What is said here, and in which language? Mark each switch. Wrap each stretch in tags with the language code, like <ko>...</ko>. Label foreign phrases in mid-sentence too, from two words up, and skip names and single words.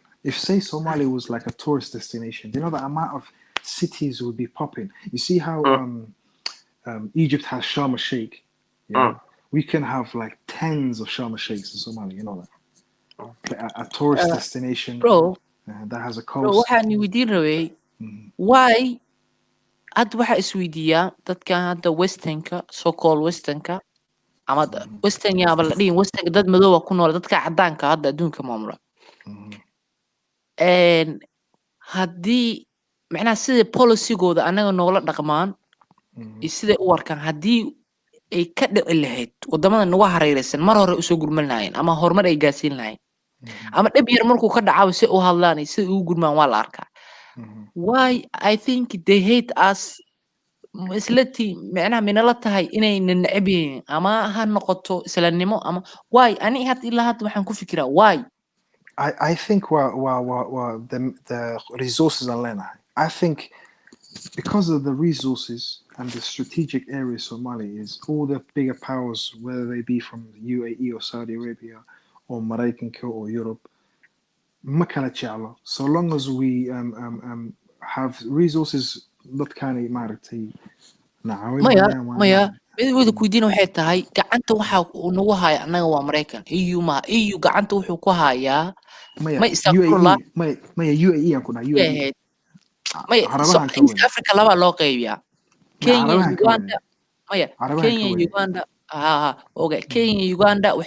<en>If, say, Somali was like a tourist destination, do you know the amount of cities would be popping? You see how Egypt has Sharm el-Sheikh? Yeah? We can have like tens of Sharm el-Sheikhs in Somalia, you know that? A tourist destination that has a coast. Bro,</en> <so>waxaan weydiin rabay why hadda waxaa isweydiiyaa dadkan hadda westernka</so> <en>so called</en> <so>westernka ama western yaaba la dhihin westernka dad madooba ku nool dadka cadaanka hadda adduunka maamula haddii macnaha sida policygooda anaga noola dhaqmaan iyo siday u arkaan haddii ay ka dhici lahayd wadamada nagu hareeraysan mar hore usoo gurman lahayn ama horumar ay gaarsiin lahayn ama dhib yar markuu ka dhacaabo si u hadlaan si ugu gurmaan waa la arkaa</so> <en>why I think they hate us</en> <so>islati macnaha minala tahay inay neceb yihiin ama ha noqoto islanimo ama why ani had ilaa hadda waxaan ku fikiraa why</so> <en>I think the resources are learning. I think because of the resources and the strategic area Somali is, all the bigger powers, whether they be from the UAE or Saudi Arabia or Morocco or Europe, so long as we have resources that can</en> <so>maya midwada kuidin waxay tahay gacanta waxa uu nagu haya anaga waa Mareykan EU ma EU gacanta wuxuu ku hayaa UAE aan ku dhahay UAE East Africa laba loo qaybiyaa Kenya Uganda Kenya Uganda Kenya Uganda waxay</so>